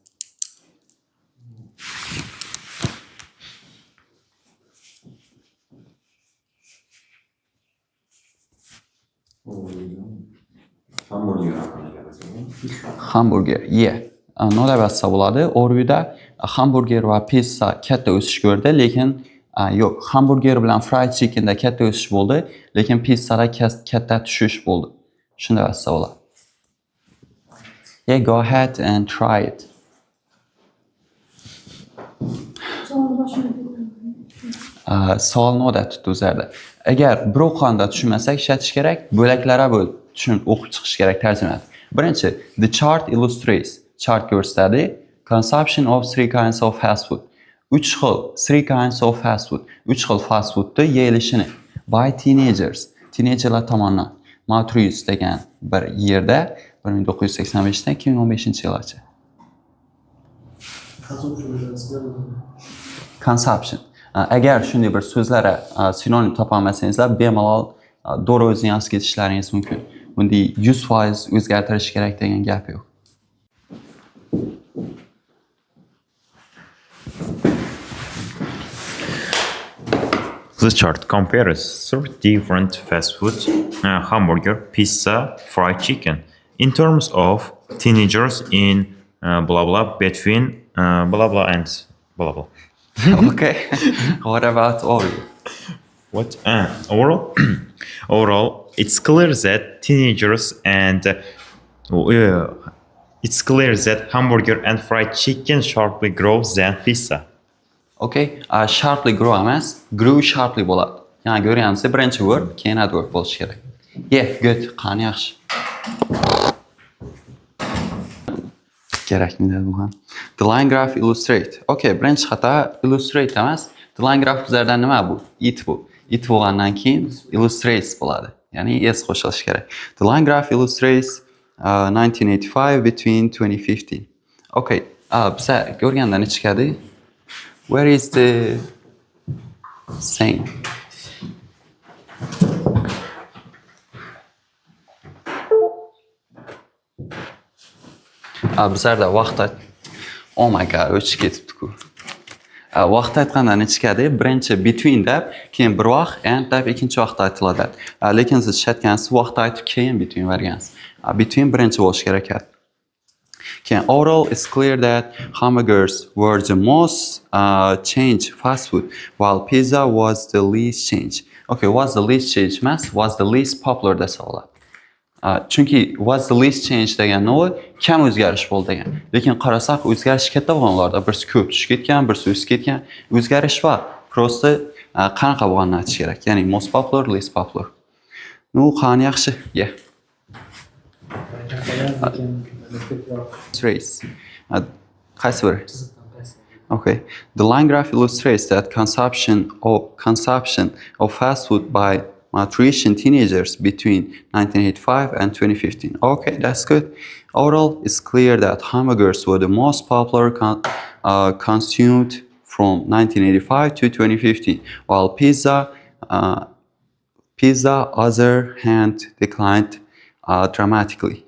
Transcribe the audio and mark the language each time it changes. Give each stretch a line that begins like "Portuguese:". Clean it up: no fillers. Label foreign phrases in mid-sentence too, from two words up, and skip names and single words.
English: Hamburger. Yeah.
Uzbek: Nima deb yozsa bo'ladi? Overview'da hamburger va pizza katta o'sish ko'rdi, lekin yo'q, hamburger bilan
English: fried chicken'da
Uzbek: katta o'sish bo'ldi, lekin pizzada katta tushish bo'ldi. Shunday yozsa bo'ladi.
English: Yeah, go ahead and try it.
Uzbek: Savol nima tutdi o'zlarda? Agar bir o'qonda tushunmasak, ishlatish kerak, bo'laklara bo'lib tushunib o'qib chiqish kerak tarjimani. Birinchi, the chart illustrates. Chart ko'rsatadi.
English: Consumption of 3 kinds of fast food. 3 xil 3 kinds of fast food.
Uzbek: 3 xil
English: fast foodni
Uzbek: yeyilishini
English: by teenagers.
Uzbek: Teenagerlar tomonidan. Mauritius degan bir yerda 1985dan 2015-yilgacha.
English: Consumption.
Uzbek: Agar shunday bir so'zlara sinonim topa olmasangizlar, bemalol to'g'ri o'zini yozib ketishlaringiz mumkin. Bunday 100% o'zgartirish kerak degan gap yo'q.
English: The chart compares 3 different fast food, hamburger, pizza, fried chicken, in terms of teenagers in blah blah between blah blah and blah blah. Okay. What about overview? What? Overall, overall, it's clear that teenagers and it's clear that hamburger and fried chicken sharply grows than pizza. Okay, sharply grow emas, grew sharply bo'ladi.
Uzbek: Ya'ni ko'rganingizda birinchi verb, keyin adverb bo'lishi kerak.
English: Yeah, good.
Uzbek: Qani yaxshi. Kerakmi bu ham.
English: The line graph illustrate.
Uzbek: Okay, birinchi xato illustrate emas.
English: The line graph
Uzbek: bizlardan nima bu? It bu. It bo'lgandan keyin illustrates bo'ladi. Ya'ni s qo'shilishi kerak.
English: The line graph illustrates 1985 between 2015.
Uzbek: Okay, biza ko'rganda ne chiqadi?
English: Where is the saying?
Uzbek: Bizlarda vaqt
English: oh my god,
Uzbek: o'chib ketibdi-ku. Vaqt aytganda ne chiqadi? Birinchi between deb, keyin bir vaqt and deb ikkinchi vaqt aytiladi. Lekin siz ishlatgansiz vaqt aytib keyin between bergansiz. Between birinchi bo'lishi kerak ekan.
English: Keyin overall it's clear that hamburgers were the most changed fast food while pizza was the least changed. Okay, was the least changed emas, was the least popular
Uzbek: desa bo'ladi. Chunki
English: was the least change
Uzbek: degan nima kam o'zgarish bo'ldi degan. Lekin qarasak o'zgarish katta bo'lganlarda birsi ko'p tushib ketgan, birsi o'sib ketgan. O'zgarish va prosta qanaqa bo'lganini aytish kerak.
English: Ya'ni most popular, least popular.
Uzbek: Nu qani yaxshi? Yeah. Trace. Qaysi biri?
English: Okay. The line graph illustrates that consumption of fast food by malnutrition teenagers between 1985 and 2015. Okay, that's good. Overall, it's clear that hamburgers were the most popular consumed from 1985 to 2015, while pizza, other hand, declined dramatically.